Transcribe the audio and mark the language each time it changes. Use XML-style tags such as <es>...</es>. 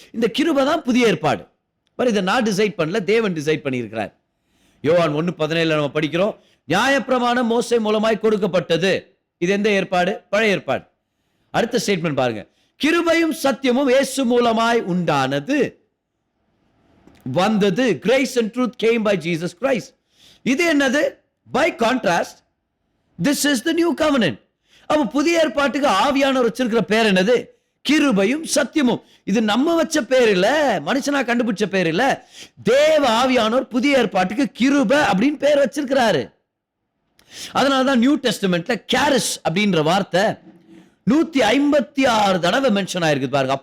<ta>இந்த கிருபை தான் புதிய ஏற்பாடு. இதை நான் டிசைட் பண்ணல, தேவன் டிசைட் பண்ணியிருக்கிறார். யோவான் 1:17 நம்ம படிக்கிறோம், நியாயப்பிரமாணம் மோசே மூலமாய் கொடுக்கப்பட்டது. இது எந்த ஏற்பாடு? பழைய ஏற்பாடு. அடுத்த ஸ்டேட்மெண்ட் பாருங்க, கிருபையும் சத்தியமும் இயேசு மூலமாய் உண்டானது, வந்தது.</ta> <en>Grace and truth came by Jesus Christ.</en> <ta>இது என்னது?</ta> <en>By contrast, this is the new covenant.</en> <ta>அப்ப புதிய ஏற்பாட்டுக்கு ஆவியானவர் வச்சிருக்கிற பேர் என்னது? கிருபையும் சத்தியமும். இது நம்ம வச்ச பேர் இல்ல, மனுஷனா கண்டுபிடிச்ச பேர் இல்ல. தேவ ஆவியானவர் புதிய ஏற்பாட்டுக்கு கிருபை அப்படின்னு பேர் வச்சிருக்கிறாரு. அதனாலதான் நியூ டெஸ்டமெண்ட்ல கேரிஸ் அப்படின்ற வார்த்தை 156 தடவை மென்ஷன் ஆயிருக்கு பாருங்க.</ta>